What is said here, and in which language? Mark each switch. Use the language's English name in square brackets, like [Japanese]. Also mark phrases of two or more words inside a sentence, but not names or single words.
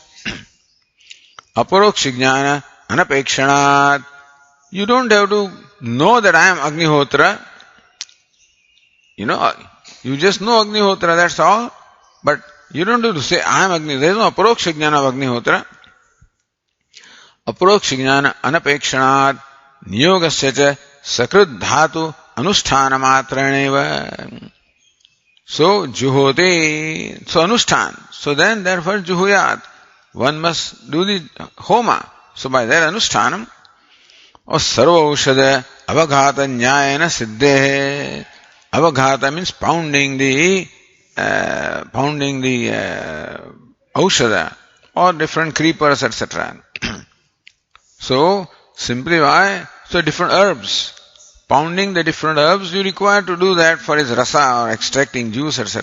[Sanskrit] Aparoksha jnana anapekshanat. [English] You don't have to know that I am Agnihotra. You just know Agnihotra, that's all. But you don't have to say I am Agnihotra. There is no [Sanskrit] aparoksha jnana [English] of Agnihotra. [Sanskrit] Aparoksha jnana anapekshanat niyogasya cha sakrit dhatu anusthana matraneva. [English] So juhote, so anushthan. So then therefore juhuyat. One must do the homa. So by that anushtanam, or [Sanskrit] sarva aushada avaghata nyayana siddhe. [English] Avaghata means pounding the aushada or different creepers, etc. So simply why? So different herbs. Pounding the different herbs, you require to do that for its rasa or extracting juice, etc.